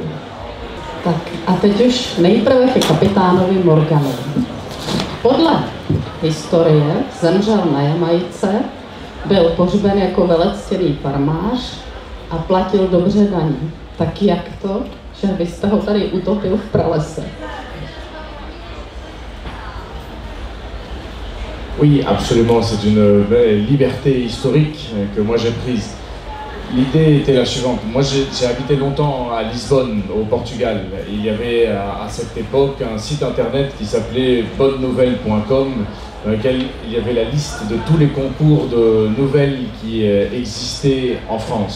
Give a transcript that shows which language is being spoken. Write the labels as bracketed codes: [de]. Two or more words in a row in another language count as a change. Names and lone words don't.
[cs] Tak a teď už nejprve ke kapitánovi Morganovi. Podle historie zemřel na Jamajce, byl pohřben jako velectěný farmář a platil dobře daně. Tak jak to, že vy jste ho tady utopil v pralese? [fr] Oui, absolument, c'est une belle liberté historique que moi j'ai prise. L'idée était la suivante. Moi j'ai habité longtemps à Lisbonne, au Portugal. Il y avait à cette époque un site internet qui s'appelait bonnenouvelle.com dans lequel il y avait la liste de tous les concours de nouvelles qui existaient en France.